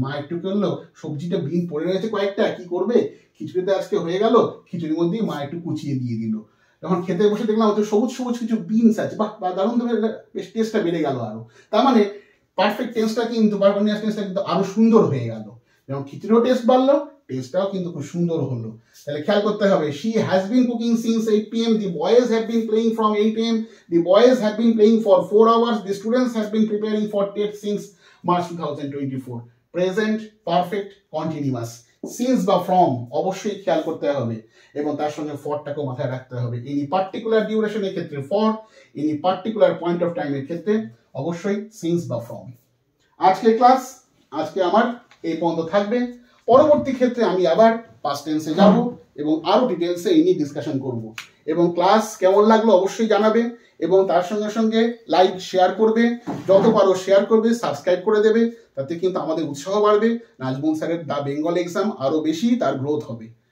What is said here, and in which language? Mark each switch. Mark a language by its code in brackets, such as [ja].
[bn] মা একটু করলো, সবজিটা বিন পড়ে রয়েছে কয়েকটা, কি করবে, খিচুড়িতে আজকে হয়ে গেল, খিচুড়ির মধ্যেই মা একটু কুচিয়ে দিয়ে দিল, যখন খেতে বসে দেখলাম হচ্ছে সবুজ কিছু বিনস আছে, বাহ দারুণ, বেশ টেস্টটা বেড়ে গেল আরো, তার মানে পারফেক্ট টেন্সটা কিন্তু বা কন্টিনিউয়াস টেন্সটা কিন্তু আরো সুন্দর হয়ে গেল, যেমন খিচুড়িও টেস্ট বাড়লো, টেস্টটাও কিন্তু খুব সুন্দর হলো। তাহলে খেয়াল করতে হবে, [en] she has been cooking since 8 PM, the boys have been playing from 8 AM, the boys have been playing for 4 hours, the students have been preparing for TET since March 2024। [bn] Present perfect continuous, since বা from অবশ্যই খেয়াল করতে হবে, এবং তার সঙ্গে ফরটাকেও মাথায় রাখতে হবে। এনি পার্টিকুলার ডিউরেশনের ক্ষেত্রে for, any particular point of টাইমের ক্ষেত্রে অবশ্যই since বা from। আজকে ক্লাস আমার এই পর্যন্ত থাকবে, পরবর্তী ক্ষেত্রে আমি আবার পাস্ট টেন্সে যাব এবং আরো ডিটেলসে এই নিয়ে ডিসকাশন করব, এবং ক্লাস কেমন লাগলো অবশ্যই জানাবে, এবং তার সঙ্গে সঙ্গে লাইক শেয়ার করবে, যত পারো শেয়ার করবে, সাবস্ক্রাইব করে দেবে, তাতে কিন্তু আমাদের উৎসাহ বাড়বে, নাজমুল স্যারের দা বেঙ্গল এক্সাম আরো বেশি তার গ্রোথ হবে।